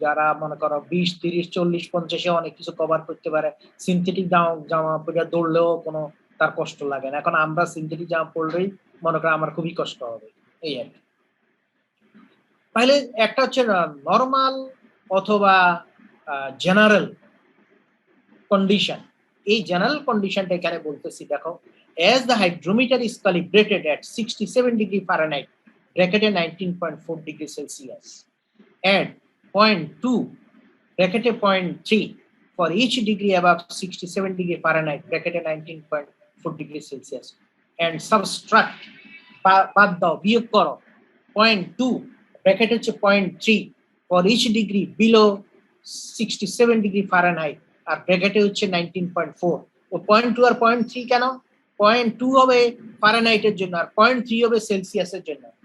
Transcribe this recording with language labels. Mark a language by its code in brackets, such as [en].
[bn] যারা মনে করো 20 30 40 50-এ অনেক কিছু কভার করতে পারে, সিনথেটিক জামা পরে দৌড়লেও কোনো তার কষ্ট লাগে না। এখন আমরা সিনথেটিক জামা পরলেই মনে করো আমার খুবই কষ্ট হবে, এই আর কি। তাহলে একটা হচ্ছে নরমাল অথবা জেনারেল কন্ডিশন। এই জেনারেল কন্ডিশনটা এখানে বলতেছি, দেখো, [en] as the hydrometer is calibrated at 67 degree Fahrenheit bracketed 19.4 degree Celsius and 0.2 bracketed 0.3 for each degree above 67 degree Fahrenheit bracketed 19.4 degree Celsius and subtract [bn] বাদ দাও বিয়োগ করো 0.2 ব্র্যাকেট হচ্ছে 0.3 [en] for each degree below 67 degree Fahrenheit [bn] আর ব্র্যাকেটে হচ্ছে 19.4। ও 0.2 আর 0.3 কেন? 0.2 হবে ফারেনহাইটের জন্য আর 0.3 হবে সেলসিয়াসের জন্য।